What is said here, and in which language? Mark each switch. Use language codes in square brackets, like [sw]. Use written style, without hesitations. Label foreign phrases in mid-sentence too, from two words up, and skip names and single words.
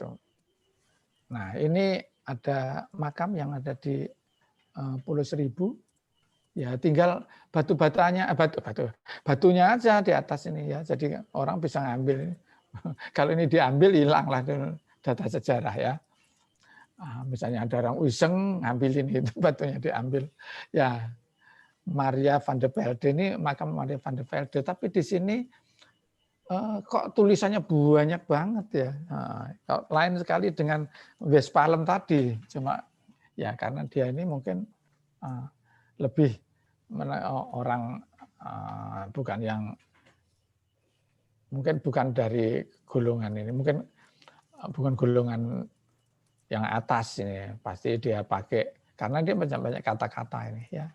[id] Nah ini ada makam yang ada di Pulau Seribu ya, tinggal batunya aja di atas ini ya, jadi orang bisa ngambil. Kalau ini diambil hilanglah data sejarah ya. Misalnya ada orang iseng ngambilin itu batunya diambil ya. Maria van der Velde ini makam Maria van der Velde, tapi di sini kok tulisannya banyak banget ya. Lain sekali dengan Westphalen tadi, cuma ya karena dia ini mungkin lebih orang bukan yang mungkin bukan dari golongan ini, mungkin bukan golongan yang atas ini, pasti dia pakai karena dia banyak kata-kata ini ya.